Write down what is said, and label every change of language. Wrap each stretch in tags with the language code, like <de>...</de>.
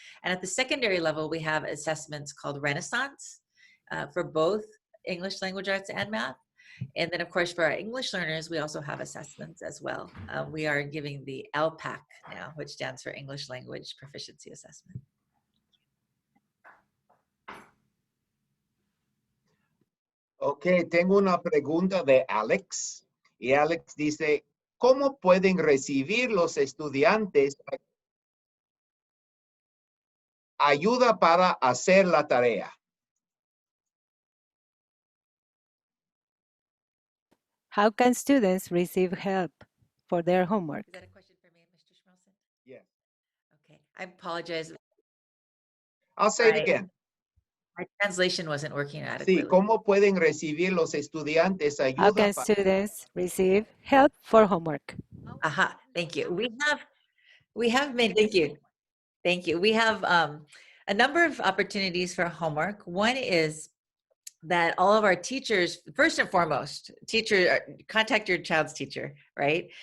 <en>And at the secondary level, we have assessments called Renaissance for both English language arts and math. And then, of course, for our English learners, we also have assessments as well. We are giving the LPAC now, which stands for English Language Proficiency Assessment.</en> <es>Ok, tengo una pregunta de Alex. Y Alex dice, ¿cómo pueden recibir los estudiantes ayuda para hacer la tarea?</es> <en>How can students receive help for their homework? Is that a question for me, Mr. Schmelson? Yes. Okay, I apologize. I'll say it again. My translation wasn't working adequately.</en> <es>Sí, ¿cómo pueden recibir los estudiantes ayuda?</es> <en>How can students receive help for homework? Aha, thank you. We have made, thank you. Thank you. We have a number of opportunities for homework. One is that all of our teachers, first and foremost, contact your child's teacher, right?</en>